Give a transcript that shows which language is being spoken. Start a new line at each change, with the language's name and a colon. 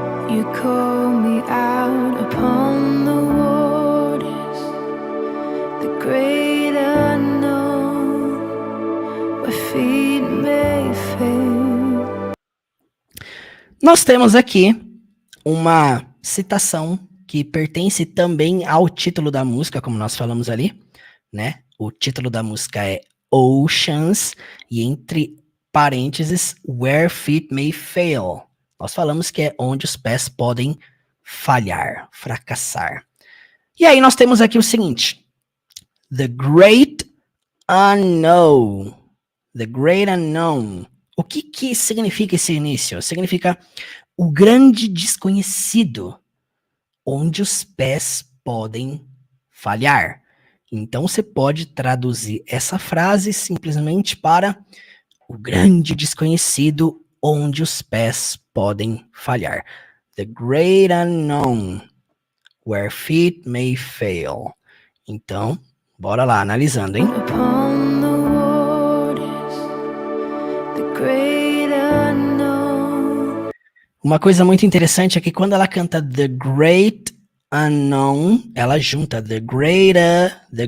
English: You call me out upon the waters, the great unknown, where feet may fail.
Portuguese: Nós temos aqui uma citação que pertence também ao título da música, como nós falamos ali, né? O título da música é Oceans, e entre parênteses, Where Feet May Fail. Nós falamos que é onde os pés podem falhar, fracassar. E aí nós temos aqui o seguinte,
English: The Great Unknown. The Great Unknown.
Portuguese: O que significa esse início? Significa o grande desconhecido, onde os pés podem falhar. Então você pode traduzir essa frase simplesmente para o grande desconhecido, onde os pés podem falhar.
English: The great unknown, where feet may fail.
Portuguese: Então, bora lá, analisando, hein?
English: Upon the waters, the great unknown.
Portuguese: Uma coisa muito interessante é que quando ela canta
English: The Great Unknown,
Portuguese: ela junta The Greater.